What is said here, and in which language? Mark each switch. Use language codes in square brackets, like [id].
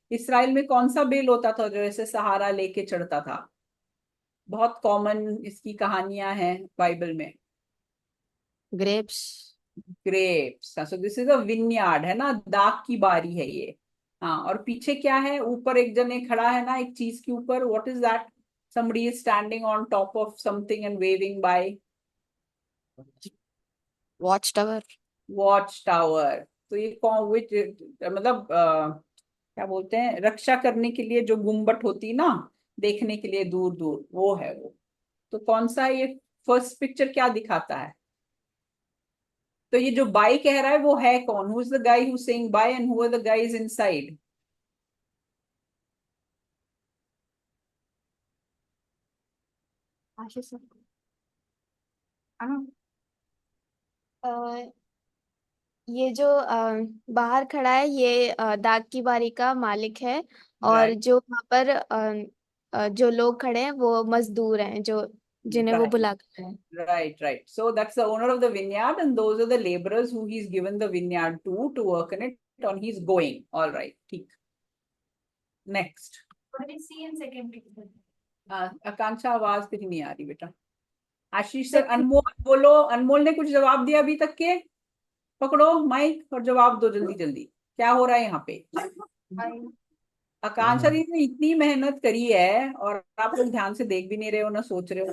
[hi] Israel में कौन सा बेल होता था जो ऐसे सहारा लेके चढ़ता था? बहुत कॉमन इसकी कहानियां हैं बाइबल में. [en] Grapes. Grapes. So this is a vineyard [hi] है ना, दाख की बारी है ये. हाँ, और पीछे क्या है? ऊपर एक जने खड़ा है ना एक चीज के ऊपर. [en] What is that? somebody is standing on top of something and waving by. Watchtower. Watch tower. [hi] तो ये कौन, विच मतलब क्या बोलते हैं, रक्षा करने के लिए जो गुम्बट होती ना, देखने के लिए दूर दूर, वो है वो. तो कौन सा ये फर्स्ट पिक्चर क्या दिखाता है? तो ये जो बाय कह रहा है वो है कौन? [en] Who is the guy who saying bye and who are the guys inside? [hi] Ashish sir. ये जो बाहर खड़ा है ये डाक की बारी का मालिक है, और [en] right [hi] जो वहाँ पर जो लोग खड़े हैं वो मजदूर हैं जो जिन्हें वो बुला कर हैं. [en] right. So that's the owner of the vineyard and those are the laborers who he's given the vineyard to work in it, and he's going. All right, ठीक. Next. What do we see in second picture? [hi] आकांक्षा, आवाज तेरी नहीं आ रही बेटा. आशीष sir. अनमोल बोलो. अनमोल ने कुछ जवाब दिया अभी तक के? पकड़ो माइक और जवाब दो जल्दी जल्दी. क्या हो रहा है यहाँ पे? आकांक्षा दी ने इतनी मेहनत करी है और आप लोग ध्यान से देख भी नहीं रहे हो ना सोच रहे हो.